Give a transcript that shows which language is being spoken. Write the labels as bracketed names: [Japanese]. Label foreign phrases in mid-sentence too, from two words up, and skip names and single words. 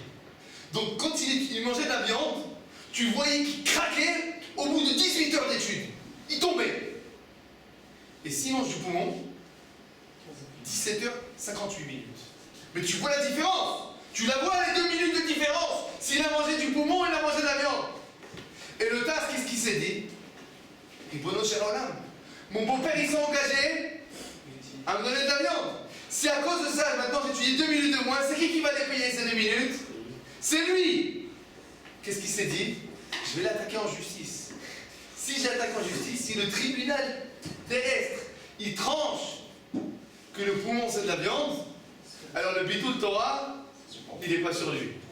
[French] Donc quand il mangeait de la viande, tu voyais qu'il craquait au bout de 18 heures d'études. Il tombait. Et s'il mange du poumon, 17h58 minutes. Mais tu vois la différence. Tu la vois les 2 minutes de différence. S'il a mangé du poumon, il a mangé de la viande. Et le tas, qu'est-ce qu'il s'est dit? [Hebrew] רבונו של עולם. [French] Mon beau-père, il s'est engagé à me donner de la viande. Si à cause de ça, maintenant j'étudie 2 minutes de moins, c'est qui va les payer ces 2 minutes? C'est lui. Qu'est-ce qu'il s'est dit? Je vais l'attaquer en justice. Si j'attaque en justice, si le tribunal terrestre, il tranche que le poumon c'est de la viande, alors le [Hebrew] ביטול תורה, [French] il n'est pas sur lui.